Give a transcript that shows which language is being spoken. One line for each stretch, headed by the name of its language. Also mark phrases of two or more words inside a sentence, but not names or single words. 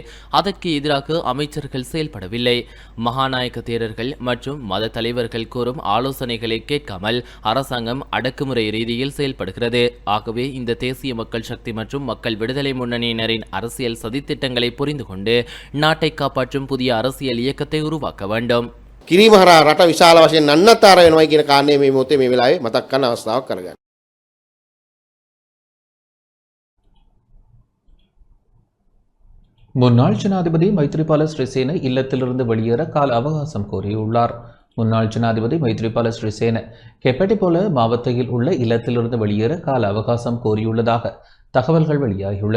Tamil: அதற்கு எதிராக அமைச்சர்கள் செயல்படவில்லை. மகாநாயக்க தேரர்கள் மற்றும் மத தலைவர்கள் கூறும் ஆலோசனைகளை கேட்காமல் அரசாங்கம் அடக்குமுறை ரீதியில் செயல்படுகிறது. ஆகவே இந்த தேசிய மக்கள் சக்தி மற்றும் மக்கள் விடுதலை முன்னணியினரின் அரசியல் சதித்திட்டங்களை புரிந்து கொண்டு நாட்டை காப்பாற்றும் புதிய அரசியல் இயக்கத்தை உருவாக்க வேண்டும்.
Sinhala: කිරීම හරහා රට විශාල වශයෙන් අන්නත්තර වෙනවා කියන කාරණේ මේ මොහොතේ මේ වෙලාවේ මතක් කරන අවස්ථාවක් කරගන්න.
Tamil: முன்னாள் ஜனாதிபதி மைத்ரிபால சிறிசேன இல்லத்திலிருந்து வெளியேற கால அவகாசம் கோரியுள்ளார். முன்னாள் ஜனாதிபதி மைத்ரிபால சிறிசேன கெப்பட்டிபோல மாவட்டத்தில் உள்ள இல்லத்திலிருந்து வெளியேற கால அவகாசம் கோரியுள்ளதாக தகவல்கள் வெளியாகியுள்ளன.